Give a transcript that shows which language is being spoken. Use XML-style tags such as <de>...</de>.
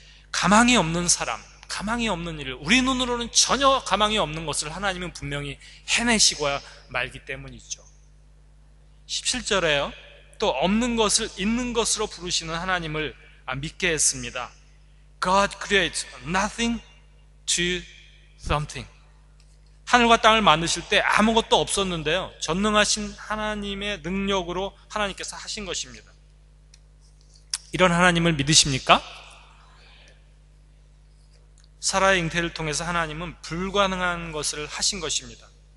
<ko>가망이 없는 사람, 가망이 없는 일을 우리 눈으로는 전혀 가망이 없는 것을 하나님은 분명히 해내시고야 말기 때문이죠. 17절에요. 또 없는 것을 있는 것으로 부르시는 하나님을 믿게 했습니다.</ko> <en>God creates nothing to something.</en> <ko>하늘과 땅을 만드실 때 아무것도 없었는데요, 전능하신 하나님의 능력으로 하나님께서 하신 것입니다. 이런 하나님을 믿으십니까? 사라의 잉태를 통해서 하나님은 불가능한 것을 하신 것입니다.</ko>